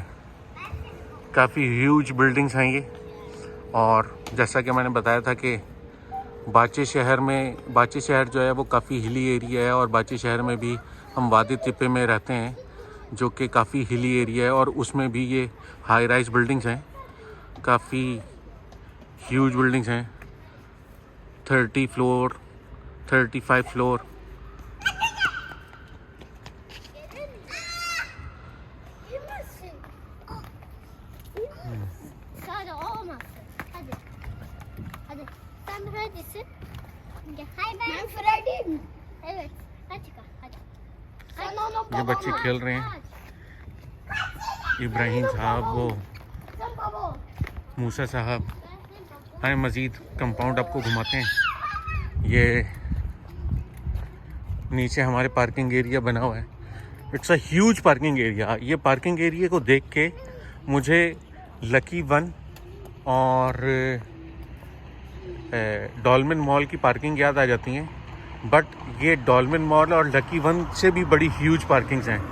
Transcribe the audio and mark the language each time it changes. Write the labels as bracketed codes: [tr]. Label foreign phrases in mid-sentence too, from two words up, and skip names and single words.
[hi] काफ़ी [en] huge buildings [hi] हैं ये, और जैसा कि मैंने बताया था कि बाची शहर जो है वो काफ़ी [en] hilly area [hi] है, और बाची शहर में भी हम वादी तिप्पे में रहते हैं जो कि काफ़ी [en] hilly area [hi] है, और उसमें भी ये [en] high rise buildings [hi] हैं। काफ़ी [en] huge buildings [hi] हैं, 30 फ्लोर 35 फ्लोर। [tr] Sade olmasın. Hadi. Hadi. Sen Freddy'sin. Hayır ben Freddy'im. Evet. Hadi çıkar. Hadi. Sen onu [hi] ये बच्चे खेल रहे हैं। इब्राहिम साहब, वो [tr] Sen baba. [hi] मूसा साहब। आए मज़ीद कंपाउंड आपको घुमाते हैं। ये नीचे हमारे [en] parking area [hi] बना हुआ है। [en] it's a huge parking area. [hi] ये [en] parking area [hi] को देख के मुझे लकी वन और डॉल्मेन मॉल की पार्किंग याद आ जाती हैं, बट ये डॉल्मेन मॉल और लकी वन से भी बड़ी [en] huge parkings [hi] हैं।